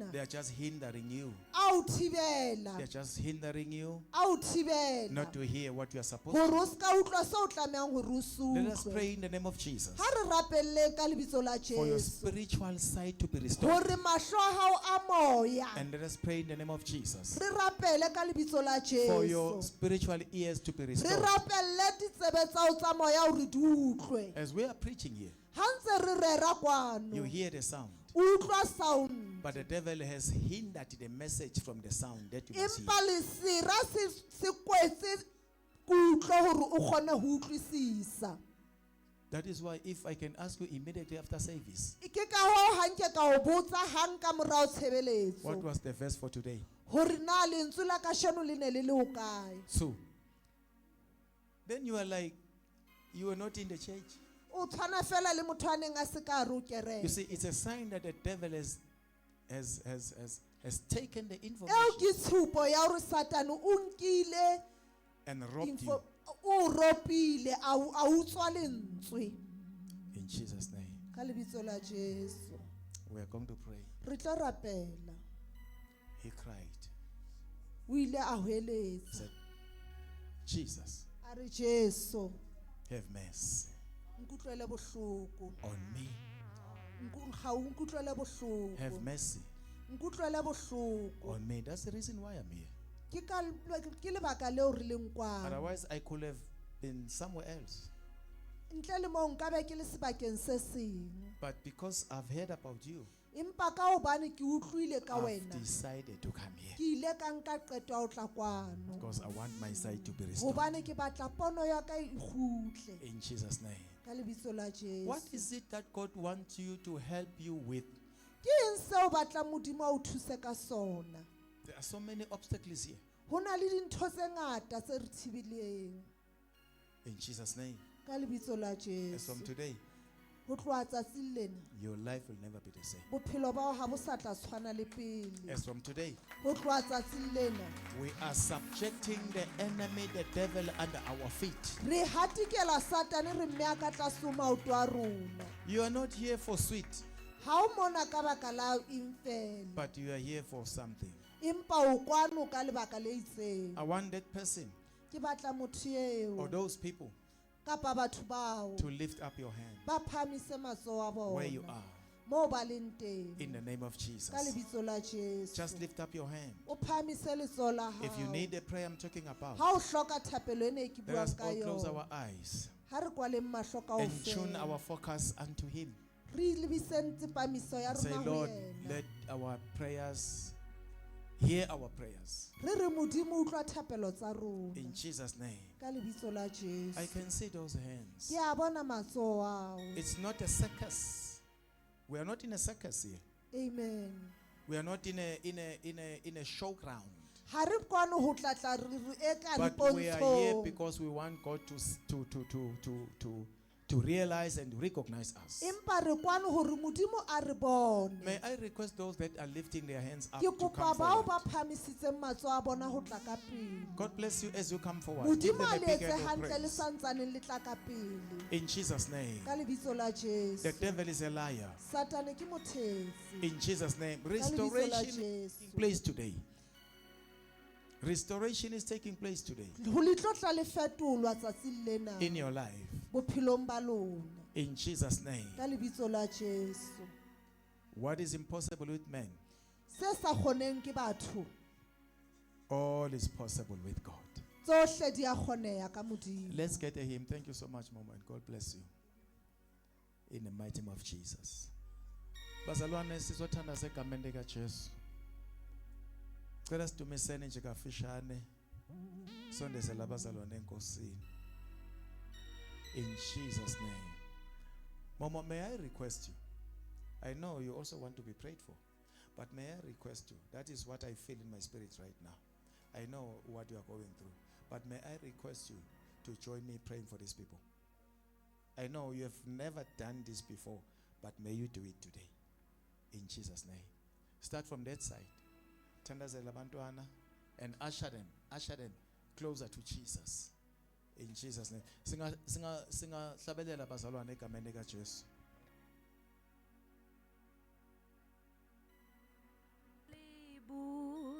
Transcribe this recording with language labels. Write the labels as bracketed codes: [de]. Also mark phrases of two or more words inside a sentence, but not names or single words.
[en] they are just hindering you. [st] a o thibela. [en] They are just hindering you [st] A o thibela. [en] not to hear what you are supposed [st] Hore [en] to. [st] o ska utlwa se o tlamehang hore o se [en] Let us [st] utlwe. [en] pray in the name of Jesus [st] Ha re rapelleng ka lebitso la [en] for your [st] Jesu. [en] spiritual sight to be restored. [st] Hore mahlo a hao a moya. [en] And let us pray in the name of Jesus [st] Re rapele ka lebitso la [en] for your [st] Jesu. [en] spiritual ears to be [st] Re [en] restored. [st] rapelle ditsebe tsa hao tsa moya hore di utlwe. [en] As we are preaching here, [st] Ha ntse re rera [en] you [st] kwano. [en] hear the sound, [st] O utlwa sound. [en] but the devil has hindered the message from the sound that you must hear. [st] Empa lesira se kwetse kutlo hore o kgone ho utlwisisa. [en] That is why if I can ask you immediately after service, [st] Ke ka hoo ha nke ka o botsa hang ka morao [en] what [st] tshebeletso. [en] was the verse for today? [st] Hore na lentswe la kasheno le ne le le hokae. 2. [en] Then you are like, you were not in the church. [st] O tshwana fela le motho a neng a se ka hare ho kereke. [en] You see, it's a sign that the devil has taken the [st] Eo [en] information [st] ke tshupo ya hore Satane o nkile [en] and robbed you. [st] o ropile a utswa lentswe. [en] In Jesus' name, [st] Ka lebitso la Jesu. [en] we are going to pray. [st] Re tlo rapela. [en] He cried, [st] O ile a [en] he [st] hweletsa. [en] said, Jesus, [st] A re Jesu. [en] have mercy [st] Nkutlwele bohloko. [en] on me. [st] Ga o nkutlwele bohloko. [en] Have mercy [st] nkutlwele bohloko [en] on me. That's the reason why I'm here. [st] ke lebaka leo re leng kwano [en] Otherwise, I could have been somewhere else. [st] ntle le moo nka be ke le sebakeng se seng [en] But because I've heard about you, [st] empa ka hobane ke utlwile ka [en] I've [st] wena [en] decided to come here. [st] ke ile ka nka qeto ya ho tla kwano [en] Because I want my sight to be restored. [st] hobane ke batla pono ya ka e kgutle [en] In Jesus' name. [st] ka lebitso la [en] What [st] Jesu [en] is it that God wants you to help you with? [st] ke eng seo batla modimo a o thuse ka sona [en] There are so many obstacles here. [st] ho na le dintho tse ngata tse re thibileng [en] In Jesus' name. [st] ka lebitso la [en] As [st] Jesu [en] from today, [st] ho tloha tsatsing lena [en] your life will never be the same. [st] bophelo ba hao ha bo sa tla tshwana le pele [en] As from today, [st] ho tloha tsatsing lena [en] we are subjecting the enemy, the devil, under our feet. [st] re hatikela satane re mmea ka tlase ho maoto a rona [en] You are not here for sweet, [st] ha o mona ka baka la eng fela [en] but you are here for something. [st] empa o kwano ka lebaka le itseng [en] I want that person [st] ke batla motho [en] or [st] eo [en] those people [st] kapa batho bao [en] to lift up your hand [st] ba phamise matsoho a [en] where you [st] bona [en] are. [st] moo ba leng teng [en] In the name of [st] ka [en] Jesus. [st] lebitso la Jesu [en] Just lift up your hand. [st] o phamise letsoho la hao [en] If you need the prayer I'm talking about, [st] ha o hloka thapelo ena e ke [en] let us [st] buang ka [en] all close [st] yona [en] our eyes [st] ha re kwaleng mahlo [en] and tune [st] kaofela [en] our focus unto Him. [st] re lebiseng tsepamiso ya [en] Say, [st] rona ho [en] Lord, [st] yena [en] let our prayers, hear our prayers. [st] re re modimo o utlwa thapelo tsa rona [en] In Jesus' name. [st] ka lebitso la [en] I [st] Jesu [en] can see those hands. [st] ke a bona matsoho ao [en] It's not a circus. We are not in a circus here. amen We are not in a showground. [st] ha re kwano ho tlatla re eka [en] But we are here [st] dipontshong [en] because we want God to realize and recognize us. [st] empa re kwano hore modimo a re bone [en] May I request those that are lifting their hands up [st] ke [en] to [st] kopa [en] come [st] bao [en] forward. [st] ba phamisitseng matsoho a bona ho tla ka pele [en] God bless you as you come forward. Give [st] modimo [en] them [st] a [en] a big [st] letse [en] hand of [st] hantle le [en] praise. [st] santsaneng le tla ka pele [en] In Jesus' name. [st] ka lebitso la [en] The [st] Jesu [en] devil is a liar. [st] satane ke motheetsi [en] In Jesus' name. [st] ka lebitso la [en] Restoration is [st] Jesu [en] taking place today. Restoration is taking place today [st] ho le tlotla le fetolwa tsatsing lena [en] in your life. [st] bophelong ba lona [en] In Jesus' name. [st] ka lebitso la Jesu [en] What is impossible with men, [st] se sa kgoneng ke batho [en] all is possible with God. [st] tsohle di a kgoneha ka modimo [en] Let's get a hymn. Thank you so much, Mama, and God bless you. In the mighty name of Jesus. [zu] Bazalwane sizothanda segameni lika Jesu. Cela sidumiseni nje kafishane. Sondeze labazalwane enkosini. [en] In Jesus' name. Mama, may I request you? I know you also want to be prayed for. But may I request you? That is what I feel in my spirit right now. I know what you are going through. But may I request you to join me praying for these people? I know you have never done this before, but may you do it today. In Jesus' name. Start from that side. [zu] Thandazela abantwana [en] and usher them closer to Jesus. In Jesus' name. [zu] Singa hlabelela bazalwane egameni lika Jesu. Libu